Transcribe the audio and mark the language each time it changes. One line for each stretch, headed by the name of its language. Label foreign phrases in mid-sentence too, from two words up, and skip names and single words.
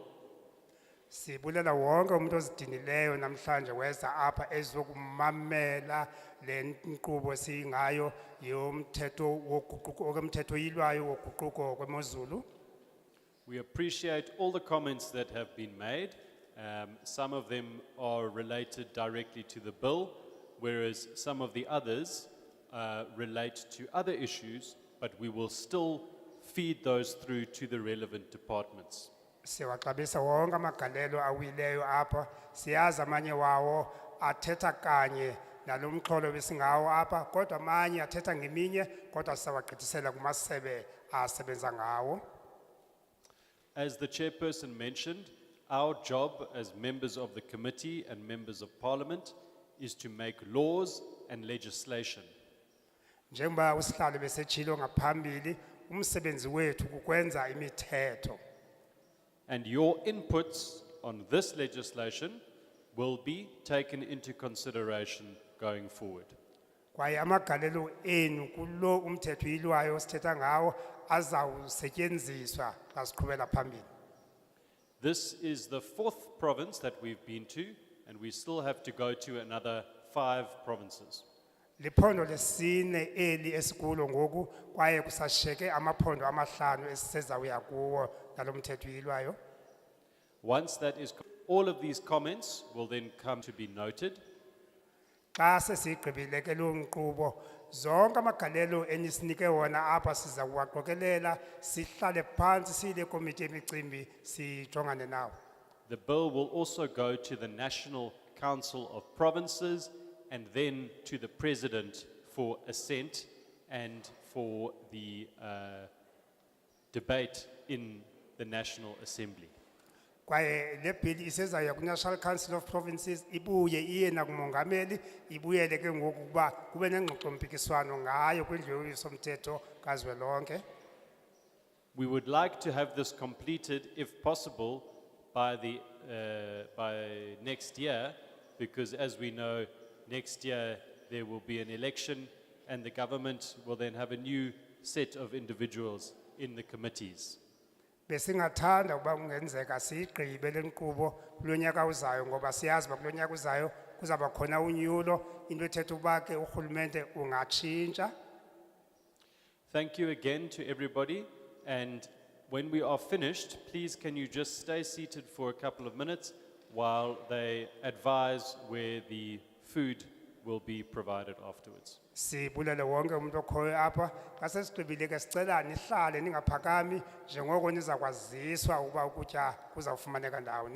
Xhosa: Sibulela wonke umuntu ozidinileyo namhlanje weza apha ezokumamela le nkqubo singayo yomthetho woguquko okumthetho yilwayo woguquko kwemozulu.
English: We appreciate all the comments that have been made. Some of them are related directly to the bill, whereas some of the others relate to other issues, but we will still feed those through to the relevant departments.
Xhosa: Siwaxabisa wonke amagalelo awileyo apha. Siyazi amanye wawo athetha kanye nalomxholo besingawo apha, kodwa amanye athetha ngeminye, kodwa sawagqithisela kumasebe asebenza ngawo.
English: As the chairperson mentioned, our job as members of the committee and members of parliament is to make laws and legislation.
Xhosa: Njengoba usihlalo besetshilo ngaphambili, umsebenzi wethu kukwenza imithetho.
English: And your inputs on this legislation will be taken into consideration going forward.
Xhosa: Kwaye amagalelo enu kulo umthetho yilwayo sithetha ngawo azawusetyenziswa xa siqhubela phambili.
English: This is the 4th province that we've been to, and we still have to go to another 5 provinces.
Xhosa: Liphondo lesine eli esikulo ngoku kwaye kusashiyeke amaphondo amahlanu esisezawuya kuwo nalo mthetho yilwayo.
English: Once that is, all of these comments will then come to be noted.
Xhosa: Xa sesigqibile ke lo nkqubo zonke amagalelo enisinike wona apha siza kuwaqokelela sihlale phantsi siyile komiti yemicimbi sijongane nawo.
English: The bill will also go to the National Council of Provinces and then to the President for assent and for the debate in the National Assembly.
Xhosa: Kwaye le bill isezaya ku National Council of Provinces ibuye iye nakumongameli ibuyele ke ngoku kuba kube nengxoxo mpikiswano ngayo kwindlu yomthetho kazwelonke.
English: We would like to have this completed, if possible, by next year, because as we know, next year there will be an election and the government will then have a new set of individuals in the committees.
Xhosa: Besingathanda ukuba kungenzeka siyigqibe le nkqubo kulo nyaka uzayo ngoba siyazi uba kulo nyaka uzayo kuzaba khona unyulo into ethetha ukuba ke urhulumente ungatshintsha.
English: Thank you again to everybody. And when we are finished, please can you just stay seated for a couple of minutes while they advise where the food will be provided afterwards.
Xhosa: Sibulele wonke umuntu okhoyo apha. Xa sesigqibile ke sicela nihlale ningaphakami njengoko nizakwaziswa ukuba ukutya kuzawufumaneka ndawoni.